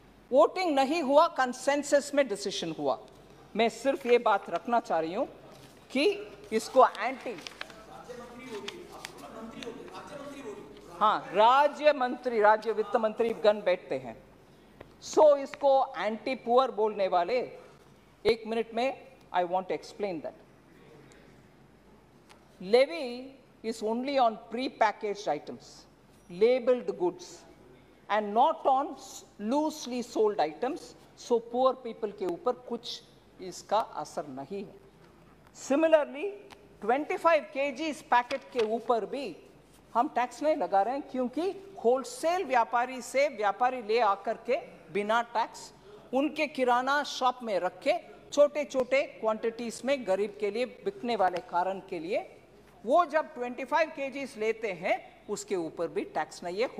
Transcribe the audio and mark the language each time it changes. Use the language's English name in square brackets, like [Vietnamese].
[Hindi] Voting नहीं हुआ, consensus में डिसीजन हुआ. मैं सिर्फ ये बात रखना चाह रही हूं कि इसको एंटी, हाँ, राज्य मंत्री, राज्य वित्त मंत्री गण बैठते हैं. सो इसको एंटी पुअर बोलने वाले, 1 मिनट में [English] I want to explain that. Levy is only on pre-packaged items, labeled goods, and not on loosely sold items. So poor people [Hindi] के ऊपर कुछ इसका असर नहीं है. Similarly, 25 kgs पैकेट के ऊपर भी हम टैक्स नहीं लगा रहे हैं, क्योंकि होलसेल व्यापारी से व्यापारी ले आकर के बिना टैक्स उनके किराना शॉप में रख के छोटे छोटे क्वांटिटीज में गरीब के लिए बिकने वाले कारण के लिए वो जब 25 kgs लेते हैं उसके ऊपर भी टैक्स नहीं है.